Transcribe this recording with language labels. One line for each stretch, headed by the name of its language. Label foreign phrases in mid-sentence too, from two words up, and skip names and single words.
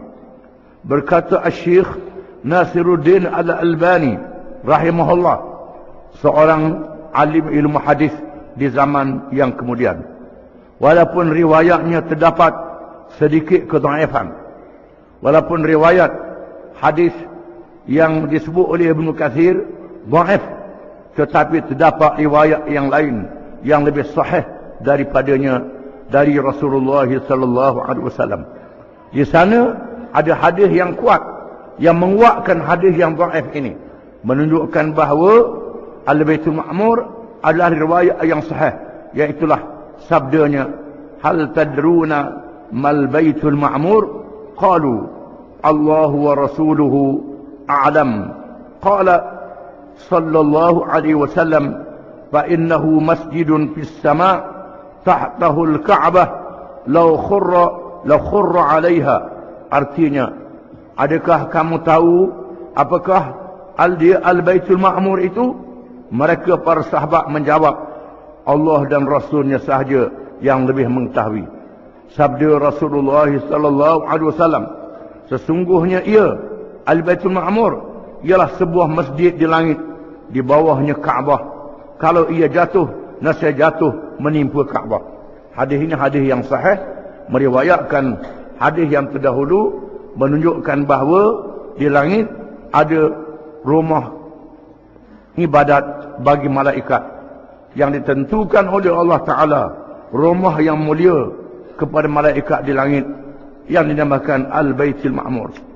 Malay: Berkata Asy-Syaikh Nasiruddin Al-Albani rahimahullah, seorang alim ilmu hadis di zaman yang kemudian, walaupun riwayatnya terdapat sedikit kedhaifan, walaupun riwayat hadis yang disebut oleh Ibnu Katsir dhaif, tetapi terdapat riwayat yang lain yang lebih sahih daripadanya dari Rasulullah
Arabic: صلى الله عليه وسلم.
Malay: Di sana ada hadis yang kuat yang menguatkan hadis yang dhaif ini, menunjukkan bahawa Al-Baitul Ma'mur adalah riwayat yang sahih, iaitulah sabdanya,
Arabic: هل تدرون ما البيت المعمور? قالوا الله ورسوله أعلم. قال صلى الله عليه وسلم, فإنه مسجد في السماء تحته الكعبة لو خر عليها.
Malay: Artinya, adakah kamu tahu apakah Al-Baitul Ma'mur itu? Mereka para sahabat menjawab, Allah dan Rasulnya sahaja yang lebih mengetahui. Sabda Rasulullah
Arabic: صلى الله عليه وسلم,
Malay: sesungguhnya ia Al-Baitul Ma'mur ialah sebuah masjid di langit, di bawahnya Kaabah. Kalau ia jatuh, nasihat jatuh menimpa Kaabah. Hadis ini hadis yang sahih, meriwayatkan hadis yang terdahulu, menunjukkan bahawa di langit ada rumah ibadat bagi malaikat yang ditentukan oleh Allah Ta'ala, rumah yang mulia kepada malaikat di langit yang dinamakan Al-Baitul Ma'mur.